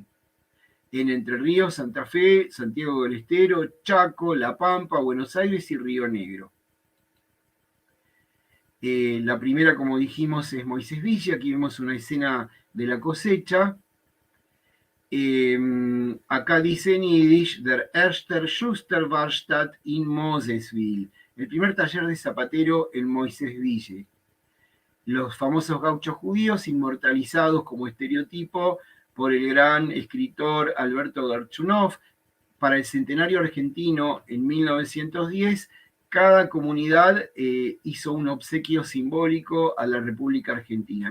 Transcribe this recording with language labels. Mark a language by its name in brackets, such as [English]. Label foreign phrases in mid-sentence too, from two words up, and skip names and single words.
[Spanish] En Entre Ríos, Santa Fe, Santiago del Estero, Chaco, La Pampa, Buenos Aires y Río Negro. La primera, como dijimos, es Moisés Villa. Aquí vemos una escena de la cosecha. Acá dice en Yiddish, [Yiddish] der erster Schusterwerkstatt in Mosesville, [Spanish] el primer taller de zapatero en Moisésville. Los famosos gauchos judíos inmortalizados como estereotipo por el gran escritor Alberto Gorchunov. Para el centenario argentino en 1910, cada comunidad hizo un obsequio simbólico a la República Argentina.